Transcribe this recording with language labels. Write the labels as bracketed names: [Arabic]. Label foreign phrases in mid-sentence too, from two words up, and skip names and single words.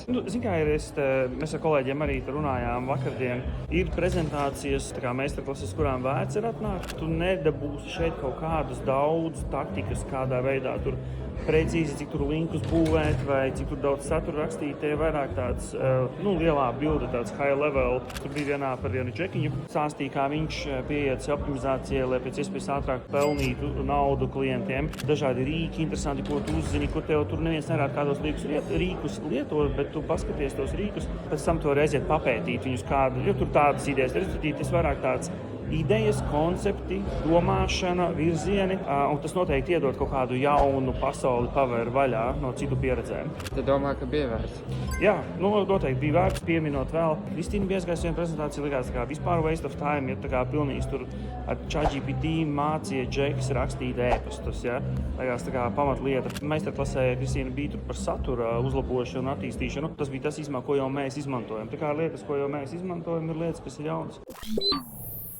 [Latvian] Zini, kā ir, mēs ar kolēģiem arī runājām vakardien. Ir prezentācijas, meistarklases, kurām vērts ir atnākt. Tu nedabūsi šeit kaut kādus daudz taktikas, kādā veidā tur precīzi, cik tur linkus būvēt vai cik tur daudz satura rakstīt. Tie vairāk tāds lielā bilde, tāds [English] high level. [Latvian] Tur bija vienā par vienu džekiņu. Stāstīja, kā viņš pieiet optimizācijai, lai pēc iespējas ātrāk pelnītu naudu klientiem. Dažādi rīki, interesanti, ko tu uzzini, kur tev tur neviens nerāda, kādos rīkus lietot, bet tu paskaties tos rīkus, pēc tam to reiziet papētīt viņus kādu, jo tur tādas idejas, tas vairāk tāds idejas, koncepti, domāšana, virzieni, un tas noteikti iedod kaut kādu jaunu pasauli pavēr vaļā no citu pieredzēm. Tu domā, ka bija vērts? Jā, noteikti bija vērts pieminot vēl. Kristīna bija aizgājusi vienu prezentāciju, likās tā kā vispār [English] waste of time, [Latvian] ja tā kā pilnīgs tur ar ChatGPT mācīja džekas rakstīt ēpastus, ja? Likās tā kā pamatlieta. Meistarklasē Kristīna bija tur par satura uzlabošanu un attīstīšanu. Tas bija tas īsumā, ko jau mēs izmantojam. Tā kā lietas, ko jau mēs izmantojam, ir lietas, kas ir jaunas.